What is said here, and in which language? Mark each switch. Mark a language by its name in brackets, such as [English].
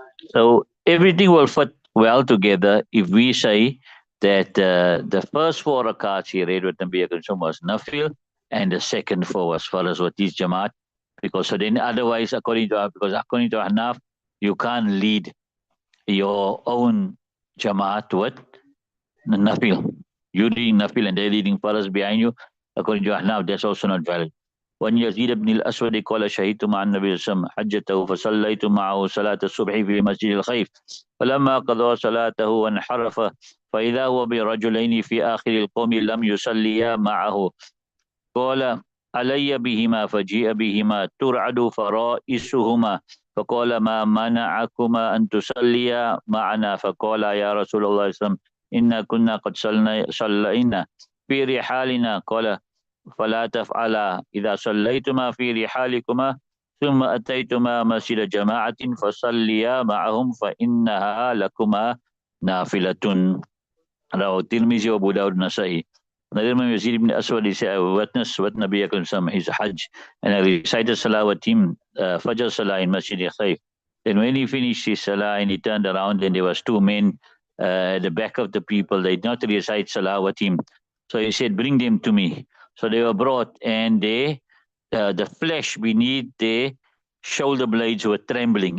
[English] So everything will fit well together if we say that the first four rakats he read with Nabi Akram was nafil, and the second four was faraz with his jamaat. Because so then otherwise, according to Hanaf, you can't lead your own jamaat with nafil. You reading nafil and they're reading faraz behind you. According to Hanaf, that's also not valid. [Arabic] وأن يزيد بن الأسود قال شهدت مع النبي صلى الله عليه وسلم حجته فصليت معه صلاة الصبح في مسجد الخيف فلما قضى صلاته وانحرف فإذا هو برجلين في آخر القوم لم يصليا معه قال علي بهما فجيء بهما ترعد فرائسهما فقال ما منعكما أن تصليا معنا فقال يا رسول الله صلى الله عليه وسلم إنا كنا قد صلينا في رحالنا قال فلا تفعلا إذا صليتما في رحالكما ثم أتيتما مسجد جماعة فصليا معهم فإنها لكما نافلة. رواه الترمذي وأبو داود النسائي. [English] Nazeem Yazid ibn Aswad, he said, I witnessed what Nabi Akram Sam, his Hajj, and I recited Salah with him, Fajr Salah in Masjid Khayf. Then when he finished his Salah and he turned around, and there was two men at the back of the people, they did not recite Salah with him. So he said, bring them to me. So they were brought, and the flesh beneath their shoulder blades were trembling.